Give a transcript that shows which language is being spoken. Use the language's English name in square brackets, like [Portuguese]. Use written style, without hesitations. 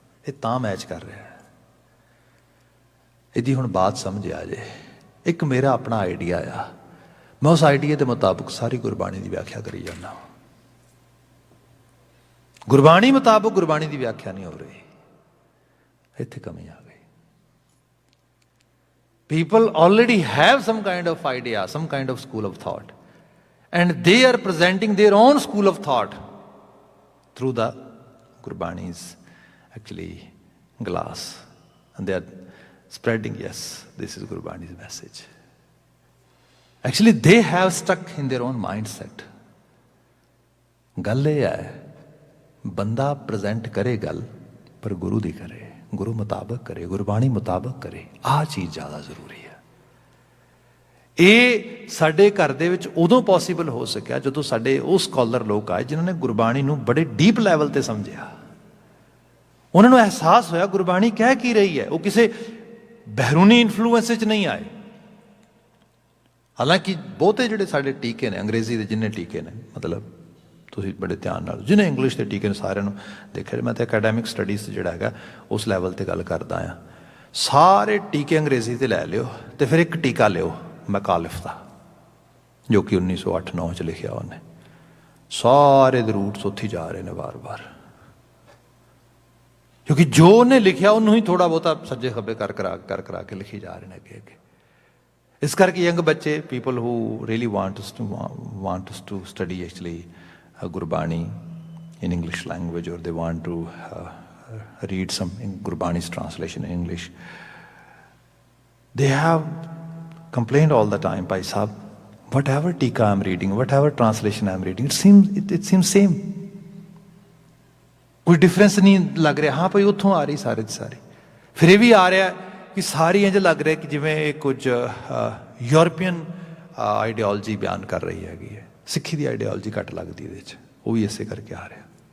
[Punjabi] ਇਹ ਤਾਂ ਮੈਚ ਕਰ ਰਿਹਾ ਹੈ। ਇਹਦੀ ਹੁਣ ਬਾਤ ਸਮਝ ਆ ਜੇ। ਇੱਕ ਮੇਰਾ ਆਪਣਾ ਆਈਡੀਆ ਆ, ਮੈਂ ਉਸ ਆਈਡੀਆ ਦੇ ਮੁਤਾਬਕ ਸਾਰੀ ਗੁਰਬਾਣੀ ਦੀ ਵਿਆਖਿਆ ਕਰੀ ਜਾਂਦਾ। ਗੁਰਬਾਣੀ ਮੁਤਾਬਕ ਗੁਰਬਾਣੀ ਦੀ ਵਿਆਖਿਆ ਨਹੀਂ ਹੋ ਰਹੀ, ਇੱਥੇ ਕਮੀ ਆ ਗਈ। [English] People already have some kind of idea, some kind of school of thought, and they are presenting their own school of thought through the Gurbani's actually glass, and they are spreading, yes, this is Gurbani's message. Actually they have stuck in their own mindset. [Punjabi] ਗੱਲ ਇਹ ਹੈ ਬੰਦਾ present ਕਰੇ ਗੱਲ ਪਰ ਗੁਰੂ ਦੀ ਕਰੇ, ਗੁਰੂ ਮੁਤਾਬਕ ਕਰੇ, ਗੁਰਬਾਣੀ ਮੁਤਾਬਕ ਕਰੇ। ਆਹ ਚੀਜ਼ ਜ਼ਿਆਦਾ ਜ਼ਰੂਰੀ ਹੈ। ਇਹ ਸਾਡੇ ਘਰ ਦੇ ਵਿੱਚ ਉਦੋਂ ਪੋਸੀਬਲ ਹੋ ਸਕਿਆ ਜਦੋਂ ਸਾਡੇ ਉਹ ਸਕਾਲਰ ਲੋਕ ਆਏ ਜਿਨ੍ਹਾਂ ਨੇ ਗੁਰਬਾਣੀ ਨੂੰ ਬੜੇ ਡੀਪ ਲੈਵਲ ਤੇ ਸਮਝਿਆ। ਉਹਨਾਂ ਨੂੰ ਅਹਿਸਾਸ ਹੋਇਆ ਗੁਰਬਾਣੀ ਕਹਿ ਕੀ ਰਹੀ ਹੈ। ਉਹ ਕਿਸੇ ਬਹਿਰੂਨੀ ਇਨਫਲੂਐਂਸ 'ਚ ਨਹੀਂ ਆਏ। ਹਾਲਾਂਕਿ ਬਹੁਤੇ ਜਿਹੜੇ ਸਾਡੇ ਟੀਕੇ ਨੇ ਅੰਗਰੇਜ਼ੀ ਦੇ ਜਿੰਨੇ ਟੀਕੇ ਨੇ, ਮਤਲਬ ਤੁਸੀਂ ਬੜੇ ਧਿਆਨ ਨਾਲ ਜਿਹਨੇ ਇੰਗਲਿਸ਼ ਦੇ ਟੀਕੇ ਨੇ ਸਾਰਿਆਂ ਨੂੰ ਦੇਖਿਆ, ਮੈਂ ਤਾਂ ਅਕੈਡੈਮਿਕ ਸਟੱਡੀਜ਼ ਜਿਹੜਾ ਹੈਗਾ ਉਸ ਲੈਵਲ 'ਤੇ ਗੱਲ ਕਰਦਾ ਹਾਂ। ਸਾਰੇ ਟੀਕੇ ਅੰਗਰੇਜ਼ੀ 'ਤੇ ਲੈ ਲਿਓ ਅਤੇ ਫਿਰ ਇੱਕ ਟੀਕਾ ਲਿਓ ਮੈਕਾਲਿਫ ਦਾ, ਜੋ ਕਿ 1908-9 'ਚ ਲਿਖਿਆ ਉਹਨੇ। ਸਾਰੇ ਦੇ ਰੂਟਸ ਉੱਥੇ ਹੀ ਜਾ ਰਹੇ ਨੇ ਵਾਰ-ਵਾਰ, ਕਿਉਂਕਿ ਜੋ ਉਹਨੇ ਲਿਖਿਆ ਉਹਨੂੰ ਹੀ ਥੋੜ੍ਹਾ ਬਹੁਤਾ ਸੱਜੇ ਖੱਬੇ ਕਰ ਕਰਾ ਕੇ ਲਿਖੀ ਜਾ ਰਹੇ ਨੇ ਅੱਗੇ। ਇਸ ਕਰਕੇ ਯੰਗ ਬੱਚੇ, [English] People who really want to study actually Gurbani in English language, or they want to read some Gurbani's translation in English, they have complained all the time, Bhai Sahab, whatever tika I'm reading, whatever translation I'm reading, it seems same. [Punjabi] ਕੋਈ difference ਨਹੀਂ ਲੱਗ ਰਿਹਾ। ਹਾਂ ਭਾਈ ਉੱਥੋਂ ਆ ਰਹੀ ਸਾਰੇ ਦੀ ਸਾਰੀ, ਫਿਰ ਇਹ ਵੀ ਆ ਰਿਹਾ ਕਿ ਸਾਰੀ ਇੰਝ ਲੱਗ ਰਿਹਾ ਕਿ ਜਿਵੇਂ ਇਹ ਕੁਝ ਯੂਰਪੀਅਨ ਆਈਡੀਓਲੋਜੀ ਬਿਆਨ ਕਰ ਰਹੀ ਹੈਗੀ ਹੈ। ਸਿੱਖੀ ਦੀ ਆਈਡੀਓਲੋਜੀ ਘੱਟ ਲੱਗਦੀ ਇਹਦੇ 'ਚ, ਉਹ ਵੀ ਇਸੇ ਕਰਕੇ ਆ ਰਿਹਾ।